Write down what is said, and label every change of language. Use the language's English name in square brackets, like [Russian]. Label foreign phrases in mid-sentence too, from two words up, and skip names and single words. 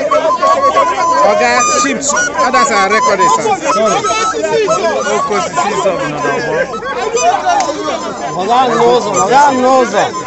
[English] Oga, chips, others are recording, sir. Sorry. [Igbo] Oke osisi [English] is up na the wall. Oga, [Igbo] n'ụzọ, oga, n'ụzọ.